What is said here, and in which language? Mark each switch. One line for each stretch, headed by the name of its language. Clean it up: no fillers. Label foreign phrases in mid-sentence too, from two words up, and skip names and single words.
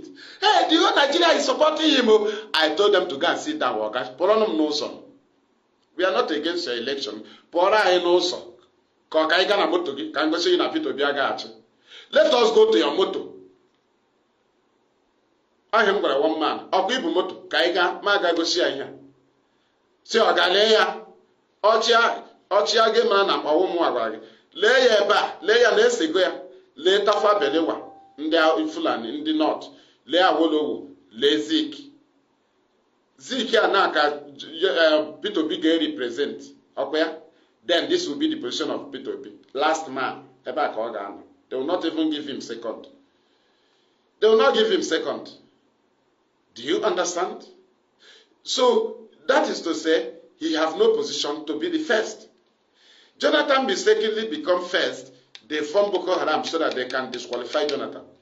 English: Hey, the whole Nigeria is supporting him. I told them to go and sit down, workers. We are not against your election. Let us go to your motto. I am going to one man.
Igbo: Ọ bụ ibu moto ka anyị gaa ma ga gosi ya ihe. Si ọ ga lee ya. Ọchịa gị mara na ọwụ m agwara gị. Lee ya ebe a, lee ya na-esego ya. Lee Tafa Belewa, ndị Fulani, ndị North. Lee Awolowo, lee Zik. Zik ya na ka Peter Obi ga-represent. Ọkwa ya?
English: Then this will be the position of Peter Obi. Last man.
Igbo: Ebe a ka ọ ga-anọ.
English: They will not even give him second. They will not give him second. Do you understand? So, that is to say, he have no position to be the first. Jonathan mistakenly become first. They form Boko Haram so that they can disqualify Jonathan.